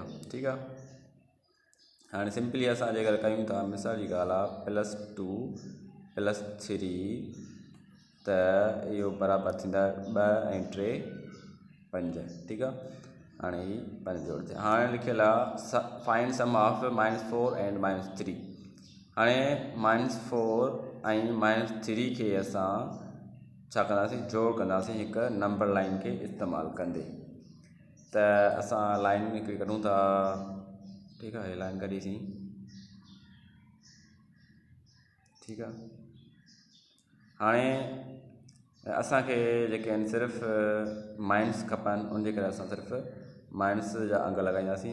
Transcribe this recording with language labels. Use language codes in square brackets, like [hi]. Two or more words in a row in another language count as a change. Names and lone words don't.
[sd] ठीकु आहे, हाणे सिंपली असां जेकर कयूं था, मिसाल जी ॻाल्हि आहे +2 + 3 त इहो बराबरि थींदा 2 ऐं 3 5। ठीकु आहे, हाणे ही 5 जोड़ थिया। हाणे लिखियलु आहे [en] find sum of -4 and -3. [sd] हाणे -4 ऐं -3 खे असां छा कंदासीं जोड़ कंदासीं हिकु नंबर लाइन खे इस्तेमालु कंदे। त असां लाइन हिकिड़ी कढूं था। ठीकु आहे, लाइन कढीसीं। ठीकु आहे, हाणे असांखे जेके आहिनि सिर्फ़ु माइनस खपनि, उनजे करे असां सिर्फ़ु माइनस जा अंग लॻाईंदासीं।